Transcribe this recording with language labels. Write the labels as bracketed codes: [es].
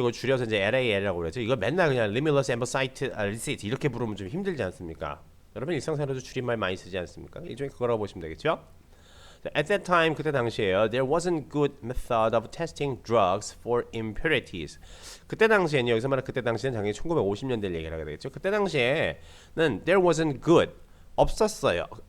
[ko] 이걸 줄여서 이제 LAL이라고 그랬죠. 이거 맨날 그냥 limulus ambocyte licit 이렇게 부르면 좀 힘들지 않습니까? 여러분 일상생활에도 줄임말 많이 쓰지 않습니까? 일종의 그거라고 보시면 되겠죠. [en] At that time, [ko] 그때 당시에요. [en] There wasn't good method of testing drugs for impurities. [ko] 그때 당시에는 여기서 말하는 그때 당시에는 당연히 1950년대를 얘기를 하게 되겠죠. 그때 당시에는 [en] there wasn't good [ko] 없었어요.